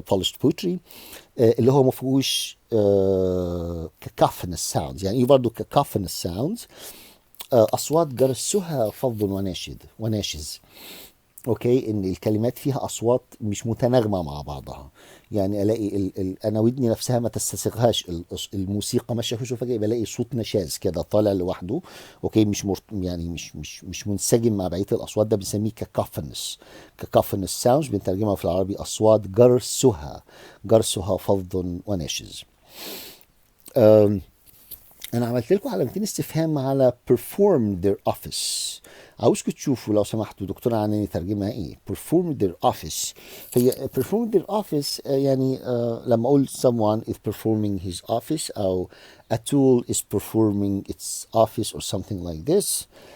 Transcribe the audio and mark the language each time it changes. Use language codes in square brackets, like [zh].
[en] polished poetry [ar] اللي هو ما فيهوش cacophonous sounds. يعني ايه برضو cacophonous sounds؟ أصوات جرسها فظ وناشز. اوكي ان الكلمات فيها اصوات مش متناغمه مع بعضها. يعني الاقي انا ودني نفسها ما تستسيغهاش الموسيقى ماشيه في فجاه بلاقي صوت نشاز كده طالع لوحده. اوكي يعني مش منسجم مع بقيه الاصوات، ده بنسميه كاكوفونس. كاكوفونس ساوندز بنترجمها في العربي اصوات جرسها فظ وناشز. انا عملت لكم علامتين استفهام على perform their office. عاوزكم تشوفوا لو سمحتوا دكتورة عناني ترجمها ايه perform their office. [en] هي perform their office [ar] يعني لما اقول [en] someone is performing his office او a tool is performing its office or something like this.